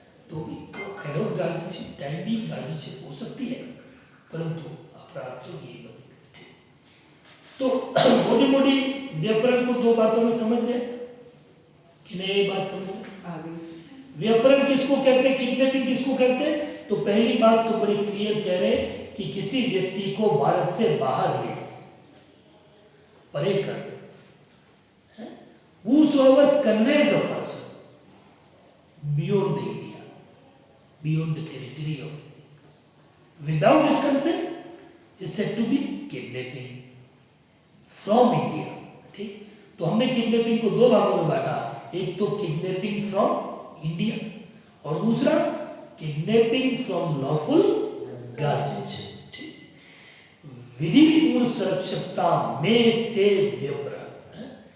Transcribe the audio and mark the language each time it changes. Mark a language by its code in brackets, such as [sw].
[hi] तो adopt guardianship, timing guardianship हो सकती है, परंतु अपराध तो यही बने। तो मोटी मोटी व्यापरण को दो बातों में समझ गए कि नहीं, ये बात समझ गए? आगे व्यापरण किसको कहते हैं, किडनैपिंग किसको कहते हैं? तो पहली बात तो बड़ी क्लियर कह रहे हैं कि किसी व्यक्ति को भारत से बाहर ले, परे कर, [en] whosoever conveys a person beyond the India, beyond the territory of India, without his consent is said to be kidnapping from India। [hi] ठीक, तो हमने किडनैपिंग को दो भागों में बांटा, एक तो किडनैपिंग फ्रॉम इंडिया और दूसरा किडनैपिंग फ्रॉम लॉफुल गार्जियनशिप। विधिपूर्ण सुरक्षितता में से व्यपरण।